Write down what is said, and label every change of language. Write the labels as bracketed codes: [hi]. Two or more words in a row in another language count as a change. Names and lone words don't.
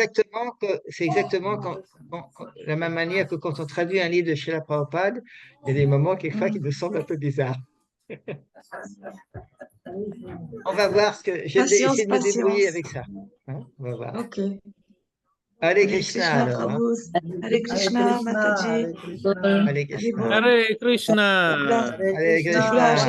[fr] exactement la même manière que quand on traduit un livre de Srila Prabhupada, il y a des moments quelquefois qui nous semblent un peu bizarres. On va voir ce que je vais Patience, essayer de me débrouiller patience. avec ça, hein. On va voir. Ok. [sa] Hare Hare Krishna Krishna, [fr] alors, hein. [sa] Prabhu. Hare Hare Krishna, Krishna, Mataji. Hare Krishna. Hare [fr] Allez, [sa] Krishna. [fr] bon. [sa] Hare Krishna. Hare Hare Krishna. Krishna.